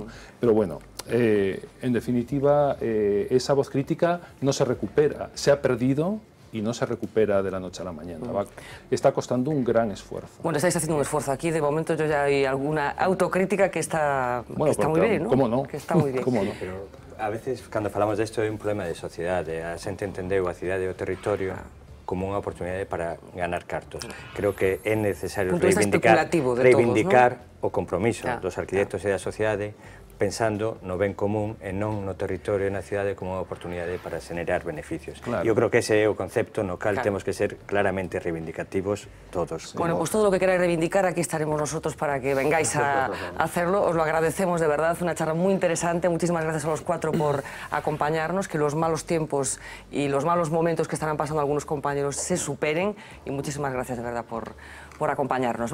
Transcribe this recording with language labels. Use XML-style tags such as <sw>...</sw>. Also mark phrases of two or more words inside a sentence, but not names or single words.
<es>Pero bueno, en definitiva, esa voz crítica no se recupera, se ha perdido y no se recupera de la noche a la mañana. Está costando un gran esfuerzo. Bueno, estáis haciendo un esfuerzo aquí, de momento yo ya hay alguna autocrítica que está, bueno, que está muy bien, ¿no? ¿Cómo no? Que está muy bien. ¿Cómo no?</es> <gl>Pero a veces, cando falamos desto, é un problema de sociedade. A xente entendeu a cidade e o territorio como unha oportunidade para ganar cartos. Creo que é necesario reivindicar o compromiso dos arquitectos e da sociedade pensando no ben común e non no territorio e na cidade como unha oportunidade para xenerar beneficios. Eu creo que ese é o concepto no cal temos que ser claramente reivindicativos todos.</gl> <es>Bueno, pues todo lo que queráis reivindicar, aquí estaremos nosotros para que vengáis a hacerlo. Os lo agradecemos de verdad, una charla muy interesante. Muchísimas gracias a los cuatro por acompañarnos, que los malos tiempos y los malos momentos que estarán pasando algunos compañeros se superen y muchísimas gracias de verdad por acompañarnos.</es>